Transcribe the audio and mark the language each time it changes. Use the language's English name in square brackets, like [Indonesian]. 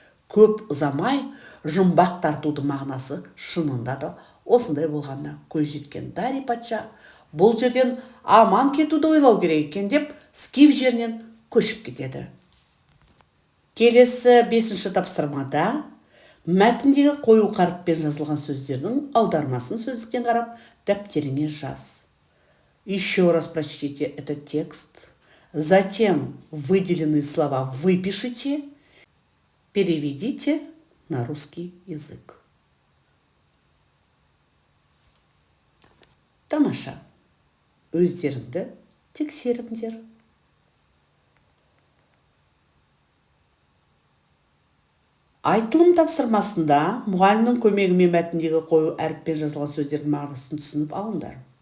[Kazakh] Көп ұзамай жұмбақ тартудың мағынасы шынында да осындай болғанына көз жеткен Дари патша бұл жерден аман кетуді ойлау керек екен деп скиф жерінен көшіп кетеді. Келесі 5-ші тапсырмада мәтіндегі қою қаріппен жазылған сөздердің аудармасын сөздіктен қарап дәптеріңе жаз. [Russian] Еще раз прочтите этот текст, затем выделенные слова выпишите, переведите на русский язык. [Kazakh] Тамаша. Өздеріңді тексеріңдер. Айтылым тапсырмасында мұғалімнің көмегімен мәтіндегі қою әріппен жазылған сөздердің мағынасын түсініп алыңдар.